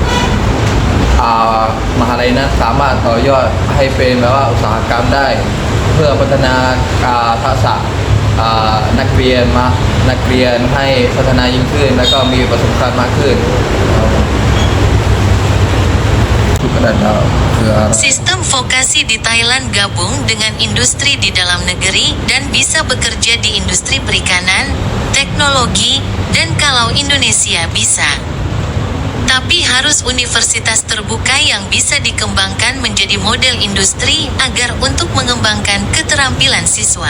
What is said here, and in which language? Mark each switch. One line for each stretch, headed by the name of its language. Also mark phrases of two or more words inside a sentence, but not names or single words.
Thai: มหาลัยนั้นสามารถต่อยอดให้เป็นแบบว่าอุตสาหกรรมได้เพื่อพัฒนาทักษะนักเรียนให้พัฒนายิ่งขึ้นแล้วก็มีประสบการณ์มากขึ้น
Indonesian: Sistem vokasi di Thailand gabung dengan industri di dalam negeri dan bisa bekerja di industri perikanan, teknologi, dan kalau Indonesia bisa. Tapi harus universitas terbuka yang bisa dikembangkan menjadi model industri agar untuk mengembangkan keterampilan siswa.